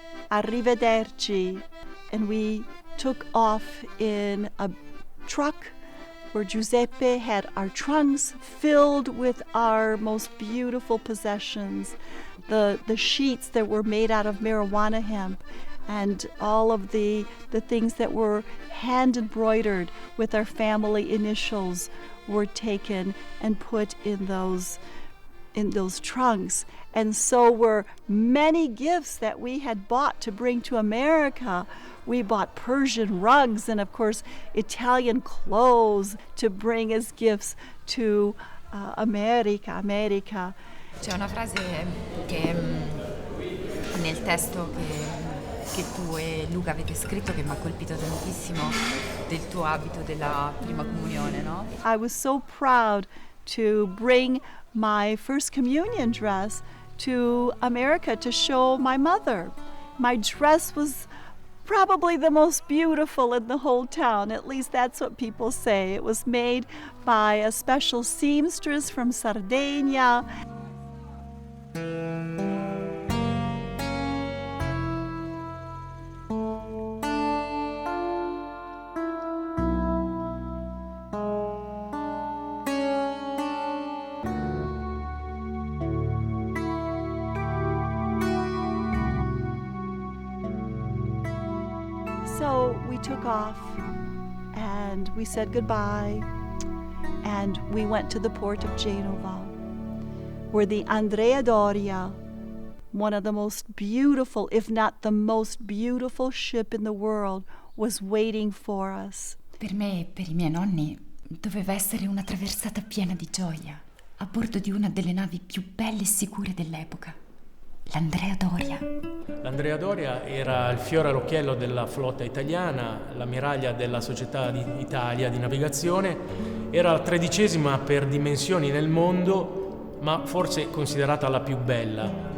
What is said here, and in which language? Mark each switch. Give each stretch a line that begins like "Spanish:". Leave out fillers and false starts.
English: Arrivederci. And we took off in a truck where Giuseppe had our trunks filled with our most beautiful possessions, the sheets that were made out of marijuana hemp, and all of the things that were hand embroidered with our family initials were taken and put in those trunks. And so were many gifts that we had bought to bring to America. We bought Persian rugs and, of course, Italian clothes to bring as gifts to America.
Italian: C'è una frase che nel testo che tu e Luca avete scritto che mi ha colpito tantissimo, del tuo abito della prima comunione, no?
English: I was so proud to bring my first communion dress to America to show my mother. My dress was probably the most beautiful in the whole town. At least that's what people say. It was made by a special seamstress from Sardinia. So we took off and we said goodbye, and we went to the port of Genova, where the Andrea Doria one of the most beautiful, if not the most beautiful ship in the world was waiting for us.
Italian: Per me e per i miei nonni doveva essere una traversata piena di gioia, a bordo di una delle navi più belle e sicure dell'epoca, l'Andrea Doria. L'Andrea Doria era il fiore all'occhiello della flotta italiana, l'ammiraglia della Società Italia di navigazione, era la 13ª per dimensioni nel mondo, ma forse considerata la più bella.